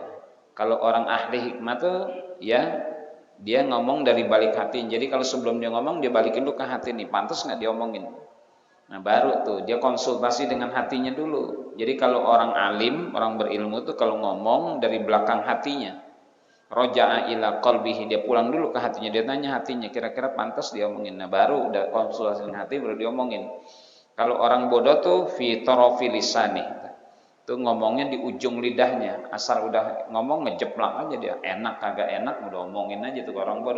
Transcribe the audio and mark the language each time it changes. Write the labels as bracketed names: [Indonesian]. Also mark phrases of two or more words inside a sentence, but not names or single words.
[Indonesian] Kalau orang ahli hikmah tuh ya dia ngomong dari balik hati. Jadi kalau sebelum dia ngomong dia balikin dulu ke hati nih, pantas nggak diomongin. Nah baru tuh dia konsultasi dengan hatinya dulu. Jadi kalau orang alim, orang berilmu tuh kalau ngomong dari belakang hatinya, [Arabic] رجع إلى قلبه, [Indonesian] dia pulang dulu ke hatinya, dia tanya hatinya kira-kira pantas diomongin. Nah baru udah konsultasi dengan hati baru diomongin. Kalau orang bodoh tuh [Arabic] في طرف لساني, [Indonesian] tuh ngomongnya di ujung lidahnya, asal udah ngomong ngejeplak aja dia, enak kagak enak udah omongin aja tuh orang bodoh.